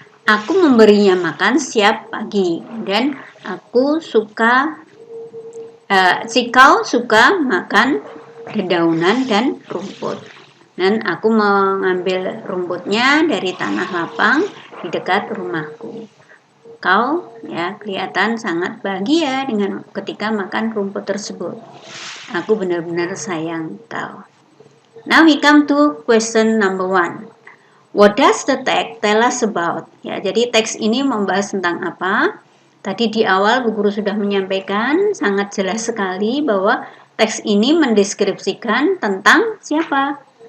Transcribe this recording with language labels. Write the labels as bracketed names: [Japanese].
[Indonesian] Aku memberinya makan setiap pagi dan aku suka si kau suka makan dedaunan dan rumput. Dan aku mengambil rumputnya dari tanah lapang di dekat rumahku. Kau ya kelihatan sangat bahagia dengan ketika makan rumput tersebut. Aku benar-benar sayang kau. [English] Now we come to question number 1. What does the text tell us about? [Indonesian] Ya, jadi teks ini membahas tentang apa? Tadi di awal Bu Guru sudah menyampaikan sangat jelas sekali bahwa teks ini mendeskripsikan tentang siapa?